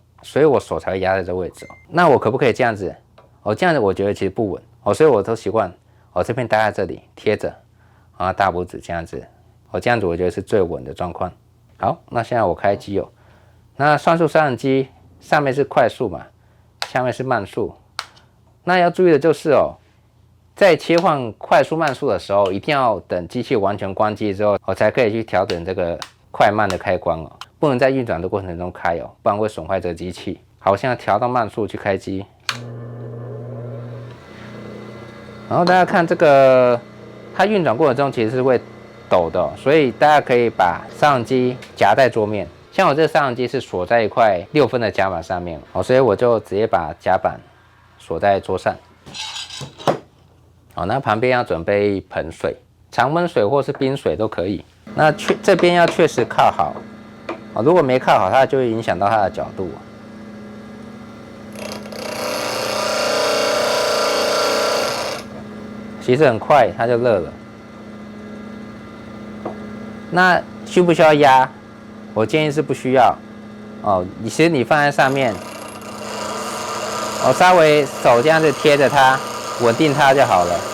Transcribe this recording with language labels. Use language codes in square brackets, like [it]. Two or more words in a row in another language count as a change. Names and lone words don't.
[zh] 所以我手才會壓在這位置。那我可不可以這樣子？這樣子我覺得其實不穩。所以我都習慣這邊搭在這裡貼着，然後大拇指這樣子。這樣子我覺得是最穩的狀況。好，那現在我開機那雙速砂輪機上面是快速嘛，下面是慢速。那要注意的就是在切換快速慢速的时候，一定要等机器完全關機之後，才可以去調整這個快慢的開關不能在運轉的過程中開哦，不然會損壞這個機器。好，我現在調到慢速去開機。然後大家看這個，它運轉過程中其實是會抖的，所以大家可以把砂輪機夾在桌面。像我這個砂輪機是鎖在一塊6分的夾板上面，所以我就直接把夾板鎖在桌上。好，那旁邊要準備一盆水，常溫水或是冰水都可以。那這邊要確實靠好，如果沒靠好，它就會影響到它的角度。其實很快它就熱了。那需不需要壓？我建議是不需要。其實你放在上面，稍微手這樣子貼着它，穩定它就好了。